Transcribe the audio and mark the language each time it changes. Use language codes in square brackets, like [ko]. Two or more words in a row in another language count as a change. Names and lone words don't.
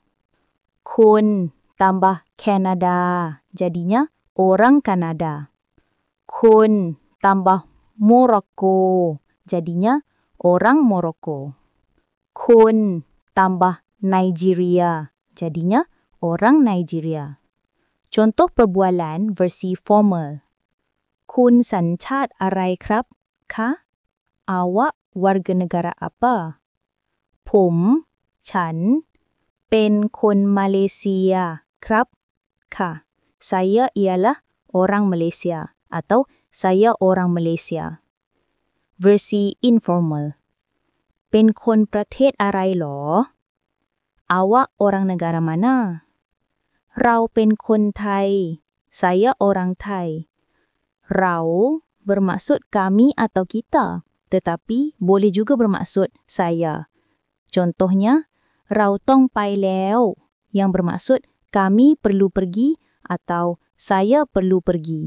[ms] Kun tambah Kanada, jadinya orang Kanada. Kun tambah Morocco, jadinya orang Morocco. Kun tambah Nigeria, jadinya orang Nigeria. Contoh perbualan versi formal. [th] Kun สัญชาติอะไรครับ คะ [ms] Awak warga negara apa? [th] ผม ฉัน เป็นคนมาเลเซีย ครับ ค่ะ [ms] Saya ialah orang Malaysia atau saya orang Malaysia. Versi informal. [th] เป็นคนประเทศอะไรหรอ [ms] Awak orang negara mana? [th] เราเป็นคนไทย [ms] saya orang Thai. Rao bermaksud kami atau kita, tetapi boleh juga bermaksud saya. Contohnya, [th] เราต้องไปแล้ว, [ms] yang bermaksud kami perlu pergi atau saya perlu pergi.